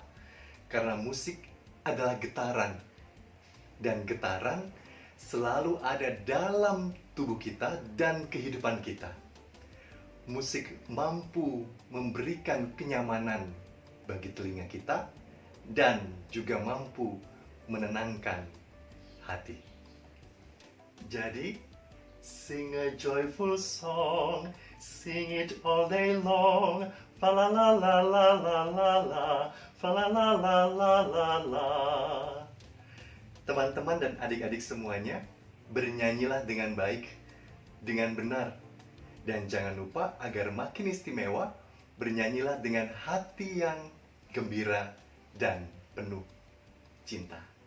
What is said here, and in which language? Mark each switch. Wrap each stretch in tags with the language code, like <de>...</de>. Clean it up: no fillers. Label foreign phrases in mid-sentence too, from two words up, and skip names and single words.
<id>Karena musik adalah getaran. Dan getaran selalu ada dalam tubuh kita dan kehidupan kita. Musik mampu memberikan kenyamanan bagi telinga kita dan juga mampu menenangkan hati. Jadi,</id> <en>sing a joyful song, sing it all day long, fa la la la la la la la, fa la la la la la la.</en> <id>Teman-teman dan adik-adik semuanya, bernyanyilah dengan baik, dengan benar. Dan jangan lupa agar makin istimewa, bernyanyilah dengan hati yang gembira dan penuh cinta.</id>